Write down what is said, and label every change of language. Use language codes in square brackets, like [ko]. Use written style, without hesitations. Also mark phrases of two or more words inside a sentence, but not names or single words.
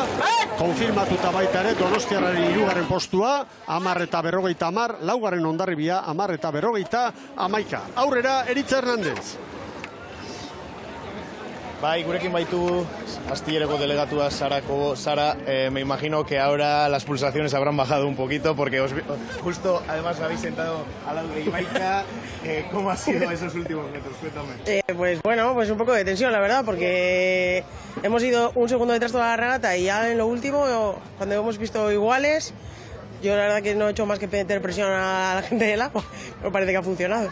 [eu] Konfirmatuta baita ere Donostiarraren 3. postua, 10:50, laugarren Hondarribia 10:51. Aurrera, Eritz Hernandez. Bai, gurekin baitu Astillereko delegatua Sara, [es] me imagino que ahora las pulsaciones habrán bajado un poquito porque justo además habéis sentado al lado de Ibaica. ¿Cómo ha sido esos últimos metros? Cuéntame. Pues bueno, pues un poco de tensión, la verdad, porque hemos ido un segundo detrás toda la regata y ya en lo último, cuando hemos visto iguales, yo la verdad que no he hecho más que meter presión a la gente del agua, pero parece que ha funcionado.